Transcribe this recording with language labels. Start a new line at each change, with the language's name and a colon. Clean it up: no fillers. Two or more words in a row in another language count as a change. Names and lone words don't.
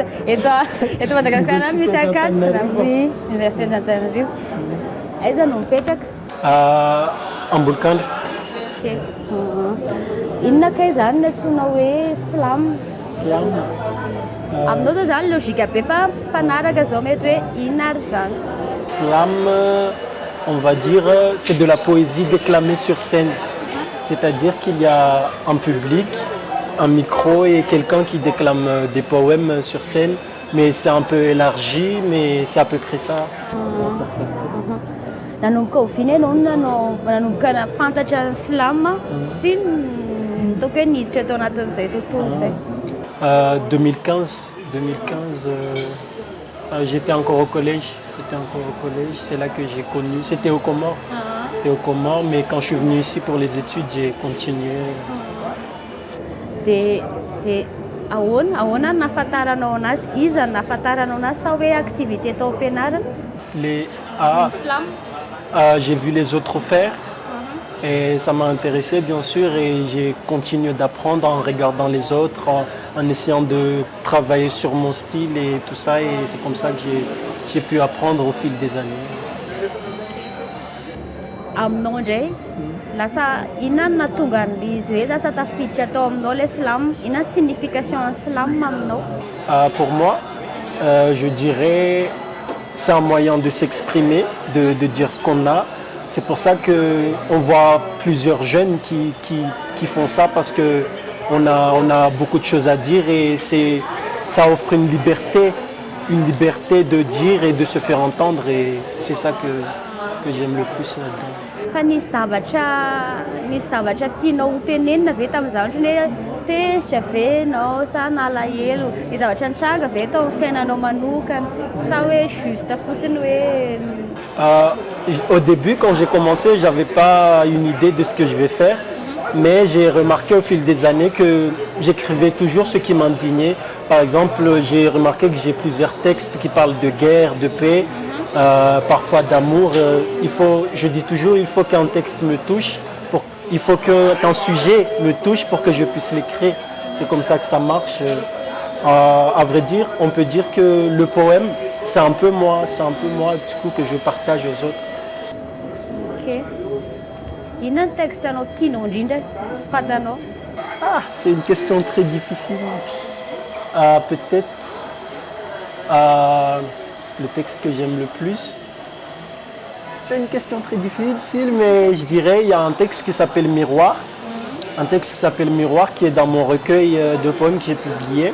Malagasy: Eto Madagascar misy Akatso na Université d'Antananarivo. Aiza no mipetraka? Ambolokandro. Ok. Inona kay zany no antsoina hoe slam? Slam. Aminao zao zany logika be fa mpanaraka zao mety hoe inona ary zany?
French: Slam, on va dire, c'est de la poésie déclamée sur scène. C'est-à-dire qu'il y a un public, un micro et quelqu'un qui déclame des poèmes sur scène. Mais c'est un peu élargi, mais c'est à peu près ça.
Malagasy: Nanomboka ho viny ianao nanomboka fantatra ny slam sy nitaoko hoe niditra tao anatin'izay tontolo zay?
French: 2015, j'étais encore au collège. C'est là que j'ai connu. C'était au Comores. Mais quand je suis venu ici pour les études, j'ai continué.
Malagasy: Ahoana nahafantaranao anazy? Iza nahafantaranao anazy sa hoe activité tao am-pianarana?
French: Slam. J'ai vu les autres faire et ça m'a intéressé bien sûr et j'ai continué d'apprendre en regardant les autres, en essayant de travailler sur mon style et tout ça et c'est comme ça que j'ai pu apprendre au fil des années.
Malagasy: Aminao indray, lasa inona no nahatonga izy hoe lasa tafiditra tao aminao
French: le slam?
Malagasy: Inona signification ny slam aminao?
French: Pour moi, je dirais c'est un moyen de s'exprimer, de dire ce qu'on a. C'est pour ça qu'on voit plusieurs jeunes qui font ça parce qu'on a beaucoup de choses à dire et ça offre une liberté de dire et de se faire entendre et c'est ça que j'aime le plus là-dedans.
Malagasy: Fa nisy zavatra tianao hotenenina ve tamin'izao ohatrany hoe tezitra ve ianao sa nalahelo? Ny zavatra nitranga ve tao amin'ny fiainanao manokana sa hoe juste fotsiny hoe?
French: Au début, quand j'ai commencé, je n'avais pas une idée de ce que je vais faire. Mais j'ai remarqué au fil des années que j'écrivais toujours ce qui m'indignait. Par exemple, j'ai remarqué que j'ai plusieurs textes qui parlent de guerre, de paix. parfois d'amour. Je dis toujours, il faut qu'un texte me touche, il faut qu'un sujet me touche pour que je puisse l'écrire. C'est comme ça que ça marche. À vrai dire, on peut dire que le poème, c'est un peu moi du coup que je partage aux autres.
Malagasy: Ok. Inona ny texte anao tianao indrindra sy fantanao?
French: Ah, c'est une question très difficile. Peut-être le texte que j'aime le plus. C'est une question très difficile, mais je dirais il y a un texte qui s'appelle Miroir. Un texte qui s'appelle Miroir qui est dans mon recueil de poèmes que j'ai publié.